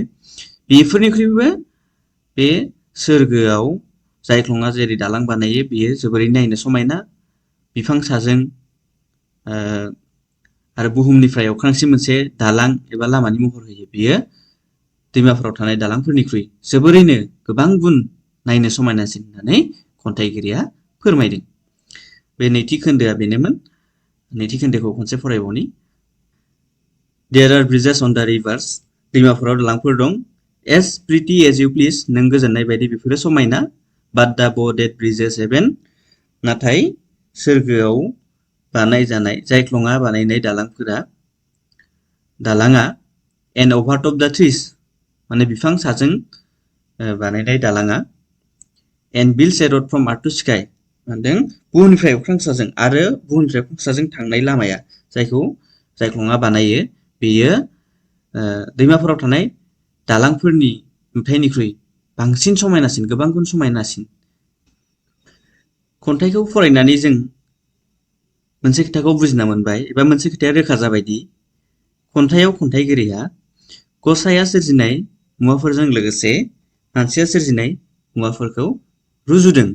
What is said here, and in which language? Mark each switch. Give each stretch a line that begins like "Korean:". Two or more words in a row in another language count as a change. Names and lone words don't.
Bodo: बेफोरनिख्रुइबो बे सोरगोआव जायख्लङा जेरै दालां बानायो, बेयो जोबोरै नायनो समायना, बिफां साजों आरो बुहुमनिफ्राय अख्रांसिम मोनसे दालां एबा लामानि महर होयो। बेयो दैमाफोराव थानाय दालांफोरनिख्रुइ जोबोरैनो गोबां गुन नायनो समायनासिन होननानै खन्थाइगिरिया फोरमायदों। बे नैथि खोन्दोआ बेनोमोन। नैथि खोन्दोखौ खनसे फरायबावनि।
English: There are bridges on the rivers,
Bodo: दैमाफोराव दालांफोर दं।
English: As pretty as you please,
Bodo: नों गोजोननाय बायदि बेफोरो समायना।
English: But the bow that bridges heaven,
Bodo: नाथाय सोरगोआव बानायजानाय, जायख्लङा बानायनाय दालाङा and
English: overtop the trees,
Bodo: माने बिफां साजों बानायनाय दालाङा,
English: and builds a road from earth to sky,
Bodo: होनदों बुहुमनिफ्राय अख्रां साजों आरो बुहुमनिफ्राय अख्रां साजों थांनाय लामाया, जायखौ जायख्लङा बानायो, बेयो दैमाफोराव थानाय दालांफोरनि नुथायनिख्रुइ बांसिन समायनासिन, गोबां गुन समायनासिन। खन्थाइखौ फरायनानै जों मोनसे खोथाखौ बुजिना मोनबाय, एबा मोनसे खोथाया रोखा जाबायदि खन्थाइयाव खन्थाइगिरिया गसाइया सोरजिनाय मुवाफोरजों लोगोसे मानसिया सोरजिनाय मुवाफोरखौ रुजुदों।